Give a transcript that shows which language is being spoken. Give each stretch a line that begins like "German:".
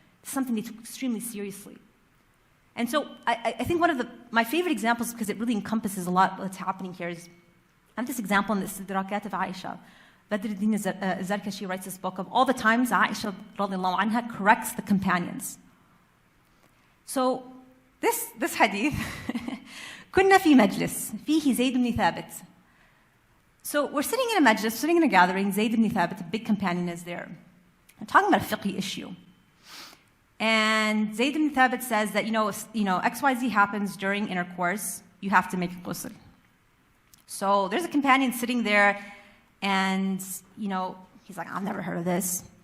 English: It's something they took extremely seriously. And so I think one of my favorite examples, because it really encompasses a lot that's happening here, is I have this example in the Istidrakat of Aisha. Badruddin Zarkashi writes this book of all the times Aisha radiallahu anha corrects the companions. So this hadith,
Arabic: كنا في مجلس فيه زيد بن ثابت.
English: So we're sitting in a majlis, sitting in a gathering, Zayd ibn Thabit, a big companion, is there. We're talking about a fiqh issue. And Zayd ibn Thabit says that, XYZ happens during intercourse, you have to make a ghusl. So there's a companion sitting there, and, he's like, I've never heard of this.